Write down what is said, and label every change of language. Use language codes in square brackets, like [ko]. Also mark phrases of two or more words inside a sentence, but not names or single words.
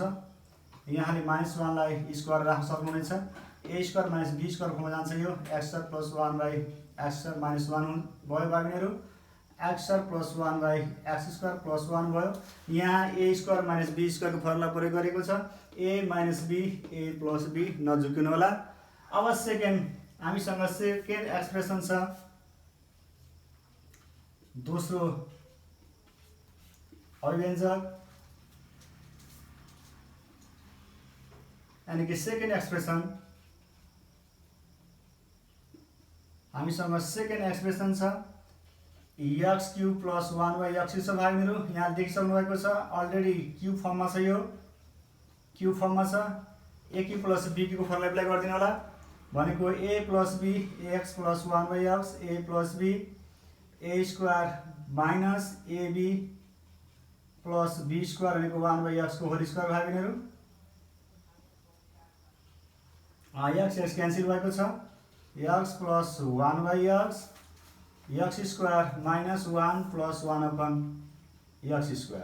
[ne] यहाँले -1 लाई स्क्वायर राख्न सक्नुहुनेछ। a² - b² फर्ममा जान्छ यो x² + 1/x² - 1 भयो भाइ बहिनीहरू। x² + 1/x² + 1 भयो। यहाँ a² - b² को फर्मुला प्रयोग गरेको छ। a - b a + b नझुकिनु होला। अब हामीसँग [en] second expression [ne] छ, दोस्रो अभिव्यञ्जक यानी कि [en] second expression. [ne] हामीसँग [en] second expression [ne] छ x³ + 1/x छ भाइ बहिनीहरू। यहाँ देखिसक्नु भएको छ [en] already cube [ne] फर्ममा छ। यो क्युब फर्ममा छ। a³ + b³ को [en] formula apply [ne] गरिदिनु होला। भनेको a + b ax + 1/x a + b a² - ab + b² भनेको 1/x को [en] whole square [ne] भाइ बहिनीहरू। x क्यान्सल भएको छ। x + 1/x x² - 1 + 1/x²।